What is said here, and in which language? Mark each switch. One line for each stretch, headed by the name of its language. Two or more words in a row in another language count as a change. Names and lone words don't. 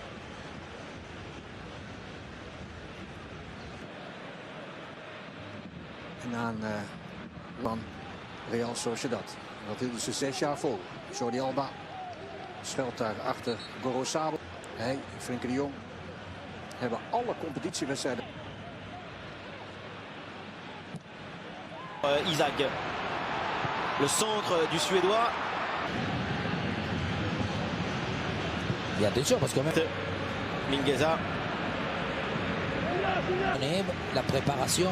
Dutch: En aan van Real Sociedad. Dat hielden ze 6 jaar vol. Jordi Alba schuilt daar achter Gorosabel. Hij, Frenkie de Jong, hebben alle competitiewedstrijden.
French: Isaac, le centre du Suédois. Et attention parce que même Mingueza. La préparation.